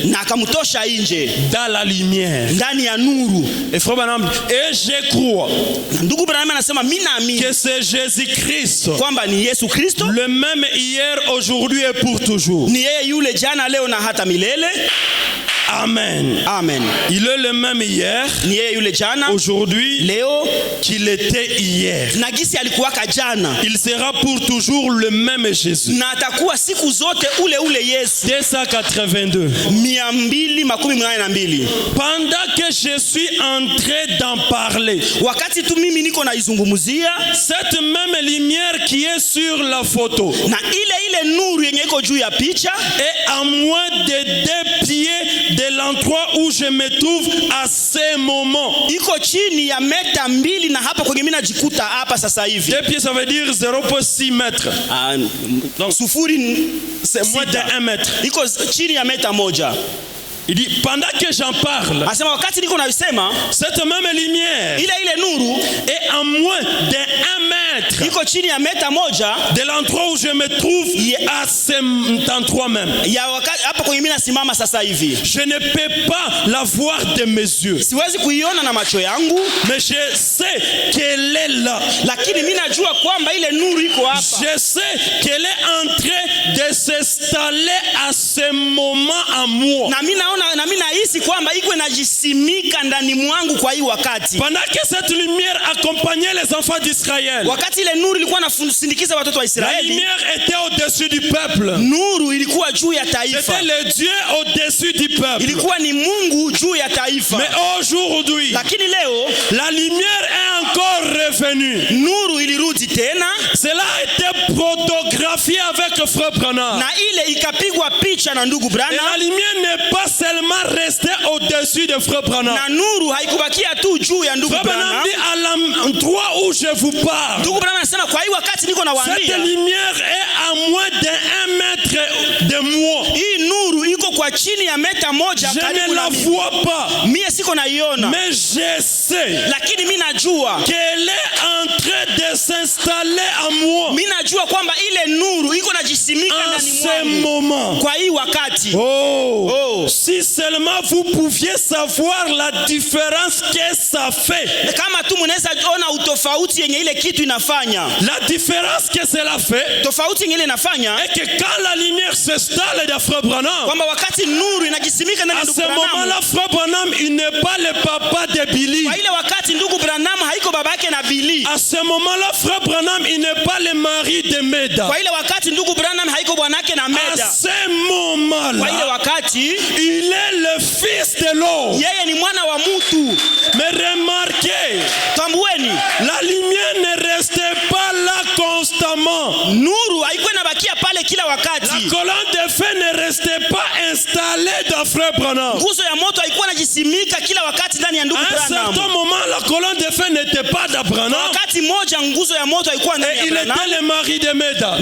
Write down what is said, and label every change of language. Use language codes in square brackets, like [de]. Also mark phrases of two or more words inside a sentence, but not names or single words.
[sw] na akamtosha nje [fr] dans la lumière. [sw] ndani ya nuru. [fr] Et frère Branham, et je crois [sw] Ndugu Branham anasema mimi naamini [fr] que c'est Jésus-Christ, [sw] kwamba ni Yesu Kristo, [fr] le même hier, aujourd'hui et pour toujours. [sw] ni yeye yule jana leo na hata milele. [fr] Amen. [sw] Amen. [fr] Il est le même hier, [sw] Ni yeye yule jana, [fr] aujourd'hui, [sw] leo [fr] qu'il était hier. [sw] na gisi alikuwaka jana, [fr] Il sera pour toujours le même Jésus. [sw] na atakuwa siku zote ule Yesu. [fr] 282. [sw] 282. [fr] Pendant que je suis en train d'en parler, [sw] Wakati tu mimi niko naizungumzia, [fr] cette même lumière qui est sur la photo [sw] na ile nuru yenye iko juu ya picha [fr] est à moins de 2 pieds de l'endroit où je me trouve à ce moment. [sw] iko chini ya meta 2, na hapa kwenye mimi najikuta hapa sasa hivi. [fr] 2 pieds, ça veut dire 0,6 mètres. [sw] Donc sufuri [fr] C'est moins de 1 mètre. [sw] iko chini ya meta 1. [fr] Il dit, pendant que j'en parle, [sw] Asema wakati niko naisema, [fr] cette même lumière [sw] ile nuru [fr] est à moins de 1 mètre [sw] iko chini ya meta 1 [fr] de l'endroit où je me trouve à cet endroit même. [sw] ya wakati hapa kwenye mimi nasimama sasa hivi. [fr] Je ne peux pas la voir de mes yeux, [sw] Siwezi kuiona na macho yangu, [fr] mais je sais qu'elle est là. [sw] lakini mimi najua kwamba ile nuru iko hapa. [fr] Je sais qu'elle est en train de s'installer à ce moment à moi. [sw] Na mimi nahisi kwamba iko inajisimika ndani mwangu kwa hii wakati. [fr] Pendant que cette lumière accompagnait les enfants d'Israël, [sw] Wakati ile nuru ilikuwa inasindikiza watoto wa [fr] la [sw] Israeli, [fr] lumière était au-dessus du peuple. [sw] nuru ilikuwa juu ya taifa. [fr] C'était le Dieu au-dessus du peuple. [sw] Ilikuwa ni Mungu juu ya taifa. [fr] Mais aujourd'hui, [sw] Lakini leo [fr] la lumière est encore revenue. [sw] nuru ilirudi tena, [fr] Cela a été photographié avec Frère Branham. [sw] na ile ikapigwa picha na ndugu [fr] Et la [sw] Branham, [fr] lumière n'est pas seulement restée au-dessus de Frère Branham. [sw] na nuru haikubakia tu juu ya ndugu [fr] Frère Branham [sw] Branham. [fr] dit à l'endroit où je vous parle, [sw] Ndugu Branham anasema kwa hii wakati niko [fr] cette [sw] nawaambia, [fr] lumière est à moins de 1 mètre de moi. [sw] hii nuru iko kwa chini ya meta 1 [fr] Je [sw] karibu [fr] ne [sw] na [fr] la [sw] mimi. [fr] vois pas, [sw] Mie siko naiona, [fr] mais je sais [sw] lakini mimi najua, [fr] qu'elle est en train de s'installer à moi [sw] mimi najua kwamba ile nuru iko najisimika [fr] en [sw] ndani [fr] ce [sw] mwangu [fr] moment. [sw] kwa hii wakati. [fr] Oh, si seulement vous pouviez savoir la différence que ça fait. [sw] Kama tu mnaweza ona utofauti yenye ile kitu inafanya, [fr] La différence que cela fait [sw] tofauti yenye ile inafanya [fr] est que quand la lumière s'installe dans Frère Branham, [sw] kwamba wakati nuru inajisimika ndani [fr] à [sw] ya [fr] ce [sw] ndugu Branham, [fr] moment-là, Frère Branham, il n'est pas le papa de Billy. [sw] kwa ile wakati ndugu Branham haiko baba yake na Billy. [fr] À ce moment-là, Frère Branham, il n'est pas le mari de Meda. [sw] Kwa ile wakati ndugu Branham haiko bwanake na [fr] À [sw] Meda. [fr] ce [sw] Kwa ile [fr] moment-là, [sw] wakati [fr] il est le fils de l'homme. [sw] yeye ni mwana wa mtu. [fr] Mais remarquez, [sw] Tambueni, [fr] la lumière ne restait pas là constamment. [sw] nuru haikuwa inabakia pale kila [fr] La [sw] wakati. [fr] colonne de feu ne restait pas installée dans Frère Branham. [sw] Nguzo ya moto haikuwa inajisimika kila wakati ndani ya ndugu [fr] À un certain [sw] Branham. [fr] moment, la colonne de feu n'était pas d'Abraham. [sw] Wakati moja nguzo ya moto haikuwa ndani [fr] Et [sw] ya [fr] il [sw] Branham, [fr] était le mari de Meda.